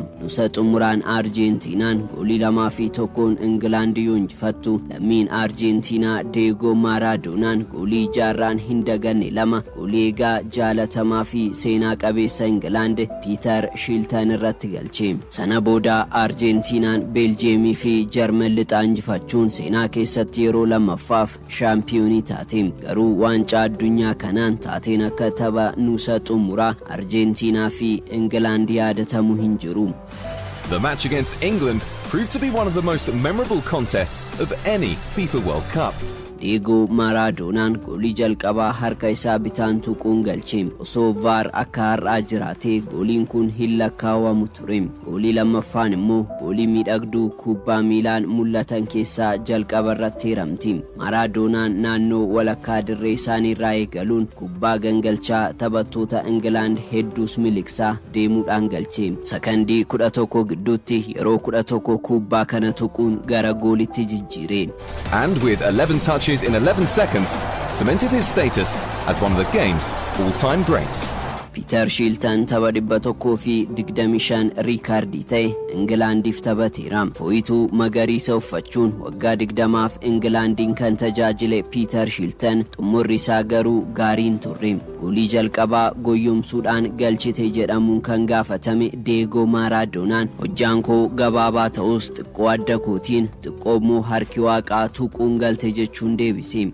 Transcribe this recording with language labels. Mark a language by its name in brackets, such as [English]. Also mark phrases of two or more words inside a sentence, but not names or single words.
[Oromo] Nusa xumuraan Argentinaan goolii 2-1 England injifattu lammiin Argentinaa Diego Maradonaan goolii jaarraan hin daganne 2 goolii egaa jaalatamaa fi seenaa qabeessa England Peter Shilton irratti galche. Sana booda Argentinaan Belgiumii fi Jarman lixaa injifachuun seenaa keessatti yeroo lammaffaaf shaampiyoonii taate. Garuu waancaa addunyaa kanaan taateen akka tapha nusa xumuraa Argentina fi England yaadatamu hin jiru. [English] The match against England proved to be one of the most memorable contests of any FIFA World Cup. [Oromo] Diego Maradonaan goolii jalqabaa harka isaa bitaan tuquun galche. Osoo VAR akka har'aa jiraate gooliin kun hin lakkaawamu ture. Goolii lammaffaan immoo goolii miidhagduu kubbaa miilaan mul'atan keessaa jalqaba irratti hiramti. Maradonaan naannoo walakkaa dirree isaanii irraa eegaluun kubbaa gangalchaa taphattoota England hedduus miliqsaa deemuudhaan galche. Sakandii 11 gidduutti yeroo 11 kubbaa kana tuquun gara goolitti jijjiire. [English] And with 11 touches finishes in 11 seconds, cemented his status as one of the game's all-time greats. [Oromo] Peter Shilton tapha 125 riikaardii ta'e Ingilaandiif taphateera. Fooyituu magariisa uffachuun waggaa 20f Ingilaandiin kan tajaajile Peter Shilton xumurri isaa garuu gaariin turre. Goolii jalqabaa goyyomsuudhaan galchite jedhamuun kan gaafatame Diego Maradonaan hojjaan koo gabaabaa ta'us xiqqoo adda kootiin xiqqoommoo harki waaqaa tuquun galte jechuun deebise.